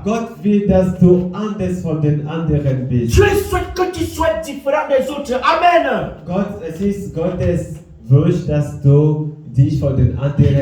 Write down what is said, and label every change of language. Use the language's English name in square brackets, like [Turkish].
[German] Gott will, dass du anders von den anderen bist. [French] Dieu souhaite que tu sois différent des autres. Amen. [German] Es ist Gottes Wunsch, dass du dich von den anderen